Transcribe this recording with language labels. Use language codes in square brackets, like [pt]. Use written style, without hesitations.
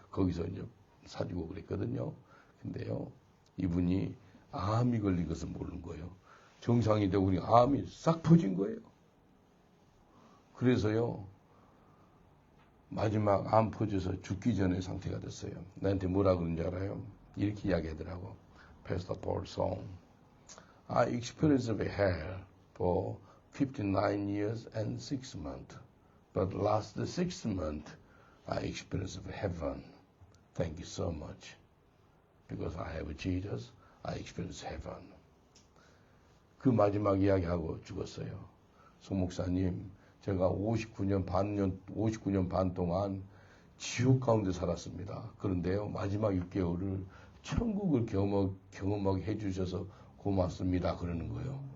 [ko] 거기서 이제 사주고 그랬거든요. 근데요, 이분이 암이 걸린 것을 모르는 거예요. 정상이 되고 그러니까 암이 싹 퍼진 거예요. 그래서요, 마지막 암 퍼져서 죽기 전의 상태가 됐어요. 나한테 뭐라 그런지 알아요? 이렇게 이야기하더라고. [en] Pastor Paul song. I experienced hell for 59 years and 6 months. But last 6 months, I experienced heaven. Thank you so much. Because I have Jesus, I experienced heaven. [ko] 그 마지막 이야기하고 죽었어요. 송 목사님, 제가 59년 반 동안 지옥 가운데 살았습니다. 그런데요, 마지막 6개월을 천국을 경험하게 해주셔서 고맙습니다. 그러는 거예요.